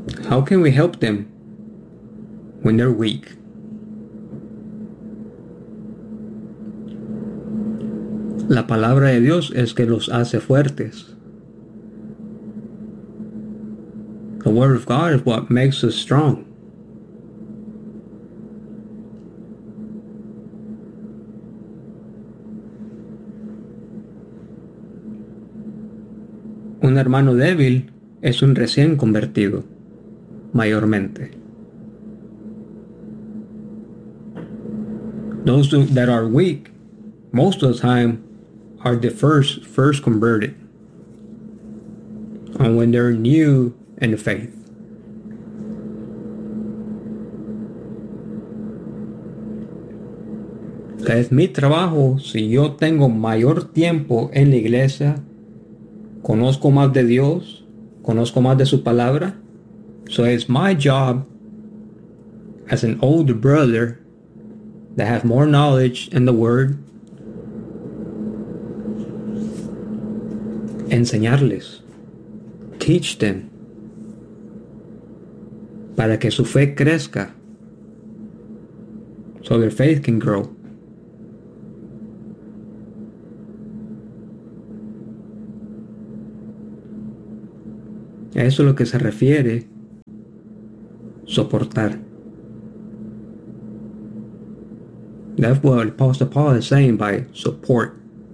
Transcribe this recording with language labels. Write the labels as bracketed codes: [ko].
[en] How can we help them when they're weak? [es] La palabra de Dios es que los hace fuertes. [en] The word of God is what makes us strong. [es] Un hermano débil es un recién convertido, mayormente. [en] Those that are weak, most of the time, are the first converted. And when they're new in the faith. [es] Es mi trabajo, si yo tengo mayor tiempo en la iglesia, conozco más de Dios, conozco más de su palabra. [en] So it's my job as an older brother that have more knowledge in the word, [es] enseñarles, [en] teach them, [es] para que su fe crezca, [en] so their faith can grow. [es] A eso es lo que se refiere, soportar. [en] That's what Apostle Paul is saying by support.